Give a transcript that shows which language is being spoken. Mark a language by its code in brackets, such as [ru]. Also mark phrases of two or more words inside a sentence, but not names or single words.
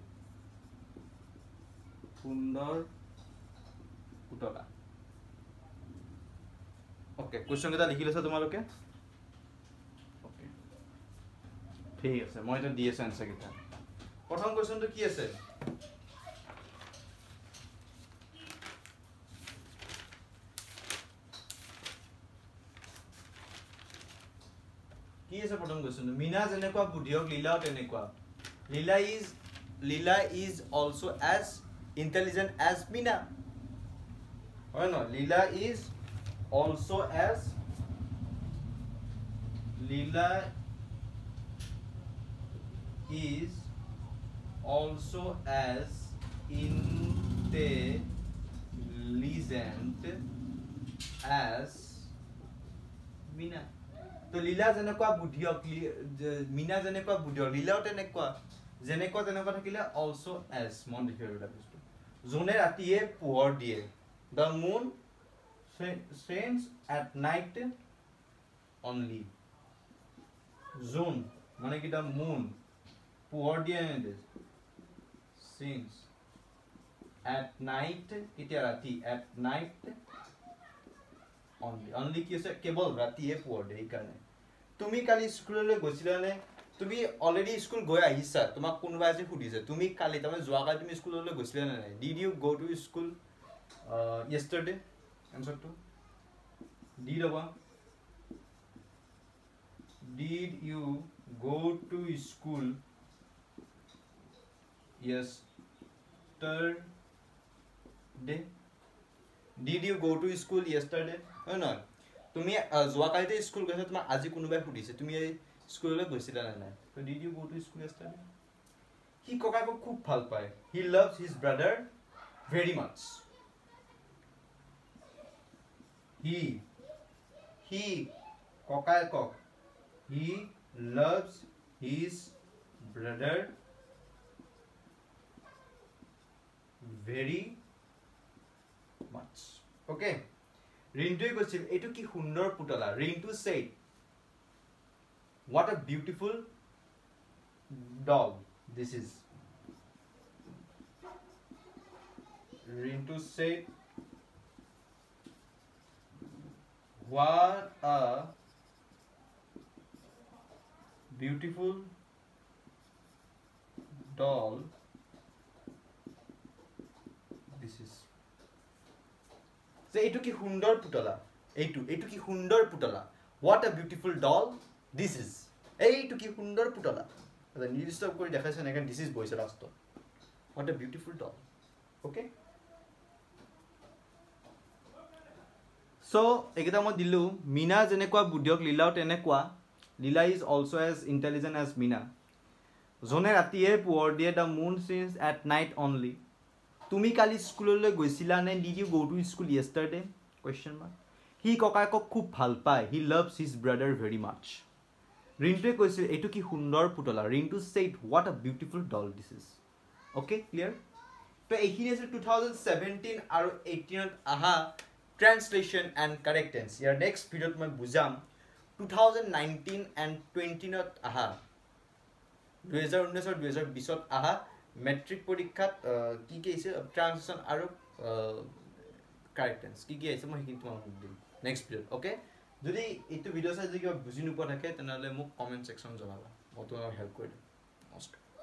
[as] সুন্দৰ পুতলা ওকে কোৱেশ্চন এটা লিখি লৈছা তোমালোকে ওকে ঠিক আছে মই এটা দি আছো আনসাৰ কিটা প্ৰথম কোৱেশ্চনটো কি আছে কি আছে প্ৰথম কোৱেশ্চনটো মিনা যেনেকুৱা বুদ্ধিয়ক লীলাও তেনেকুৱা লীলা [en] is also as intelligent as Mina [as] হয় ন লীলা [en] is also as intelligent as Mina [as] তো লীলা যেনেকুৱা বুদ্ধিয়ক মিনা যেনেকুৱা বুদ্ধিয়ক লীলাও তেনেকুৱা যেনেকুৱা তেনেকুৱা থাকিলে [en] also as [as] মন ৰাখিব লাগিব জোনে ৰাতিয়ে পোহৰ দিয়ে [en] the moon shines at night only [as] জোন মানে কি [en] the moon [as] পোহৰ দিয়ে নে [en] shines at night [as] কেতিয়া ৰাতি [en] at night [as] only কি আছে কেৱল ৰাতিয়ে পোহৰ দিয়ে কাৰণে তুমি কালি স্কুললৈ গৈছিলা নে তুমি অলৰেডি স্কুল গৈ আহিছা তোমাক কোনোবা আজি সুধিছে তুমি কালি তুমি যোৱা কালি তুমি স্কুললৈ গৈছিলা নে নাই [en] did you go to school yesterday answer to did [as] aba [en] did you go to school yesterday did you go to school yesterday [as] হয় না তুমি যোৱা কালিতে স্কুল গৈছা তোমাক আজি কোনোবাই সুধিছে তুমি স্কুললৈ গৈছিলা না নাই তো [en] did you go to school yesterday he [as] ককায়েকক খুব ভাল পায় [en] he loves his brother very much he ককায়েকক he loves his brother very much okay [as] ৰিন্টুৱে কৈছিল এইটো কি সুন্দৰ পুতলা [en] ৰিন্টু said what a beautiful doll this is rintu said what a beautiful doll this is [as] এইটো কি সুন্দৰ পুতলা এইটো কি সুন্দৰ পুতলা [en] what a beautiful doll this is [as] এইটো কি সুন্দৰ পুতলা এটা নিৰ্দিষ্ট কৰি দেখাইছে না [en] this is [as] বইছে লাষ্টত [en] what a beautiful doll okay [as] so একেটা মই দিলু মিনা যেনেকুৱা বুদ্ধিয়ক লীলাও তেনেকুৱা লীলা [en] is also as intelligent as Mina [as] জনে ৰাতিয়ে পোহৰ দিয়ে [en] the moon shines at night only [as] তুমি কালি স্কুললৈ গৈছিলা নে [en] did you go to school yesterday question mark he [as] ককায়েকক খুব ভাল পায় [en] he loves his brother very much [as] ৰিন্টুৱে কৈছিল এইটো কি সুন্দৰ পুতলা [en] ৰিন্টু said what a beautiful doll this is okay clear [as] তো এইখিনি আছে 2017 আৰু 18 ত আহা [en] translation and correct tense [as] ইয়াৰ next ভিডিঅ'ত মই বুজাম 2019 and 20 ত আহা 2019 আৰু 2020 ত আহা মেট্ৰিক পৰীক্ষাত কি কি আছে ট্ৰান্সলেশন আৰু [en] correct tense [as] কি কি আছে মই হিকিন তোমাক দিম [en] next video [as] ওকে যদি এইটো ভিডিঅ চাই যদি কিবা বুজি নোপোৱা থাকে তেনেহলে মোক [en] comment section [as] জনাবা মই তোমাক হেল্প কৰি দিম নমস্কাৰ